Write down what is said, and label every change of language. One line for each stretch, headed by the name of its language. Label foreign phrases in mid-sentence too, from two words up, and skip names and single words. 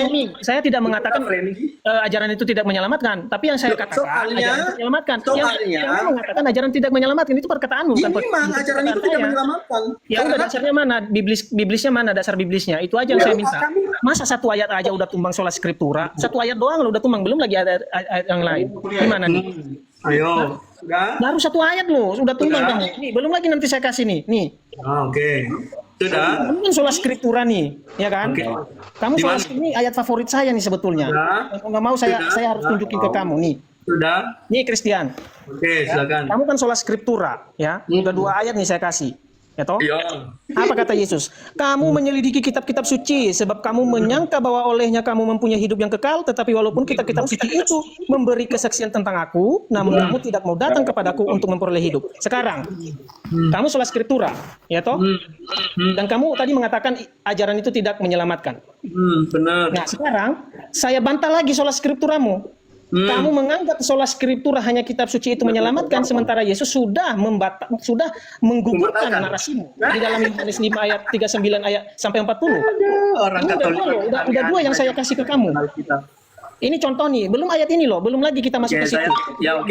Indonesian: framing. Saya tidak mengatakan Framing. ajaran itu tidak menyelamatkan. Tapi yang saya Loh, katakan soalnya- ajaran itu menyelamatkan. soalnya- Yang mengatakan ajaran tidak menyelamatkan itu perkataanmu. Ini bukan memang ajaran itu perkataan tidak saya. menyelamatkan. Ya udah, dasarnya mana? Biblisnya mana? Dasar biblisnya. Itu aja yang Ya, saya minta. kami- Masa satu ayat aja udah tumbang
Latin: sola scriptura?
Indonesian: Satu ayat doang lo udah tumbang, belum lagi ada ayat yang lain. Gimana nih? Ayo, sudah. Baru satu ayat loh, sudah tumbang Sudah. kamu. Nih, belum lagi nanti saya kasih nih. Nih. Oke. Sudah. Kamu kan
Latin: sola scriptura
Indonesian: nih, ya kan? Oke. Kamu Di sola mana? ini ayat favorit saya nih sebetulnya. Sudah. Kalau nggak mau saya Sudah. harus tunjukin ke kamu nih. Sudah. Nih Christian, Oke, silakan. kamu kan
Latin: sola scriptura,
Indonesian: ya. Udah 2 ayat nih saya kasih. Ya toh? Iya. Apa kata Yesus? Kamu menyelidiki kitab-kitab suci sebab kamu menyangka bahwa olehnya kamu mempunyai hidup yang kekal, tetapi walaupun kitab-kitab suci itu memberi kesaksian tentang aku, namun kamu tidak mau datang kepadaku untuk memperoleh hidup. Sekarang, kamu
Latin: sola scriptura,
Indonesian: ya toh? Dan kamu tadi mengatakan ajaran itu tidak menyelamatkan. Benar. Nah, sekarang saya bantah lagi
Latin: sola scripturamu.
Indonesian: Kamu menganggap
Latin: sola scriptura
Indonesian: hanya kitab suci itu menyelamatkan, sementara Yesus sudah menggugurkan Membatalkan. narasimu di dalam Yohanes 5 ayat 39 ayat sampai 40. Orang Ini Katolik. udah 2 yang saya kasih ke kamu. Ini contoh nih, belum ayat ini loh, belum lagi kita masuk Oke, ke situ. oke.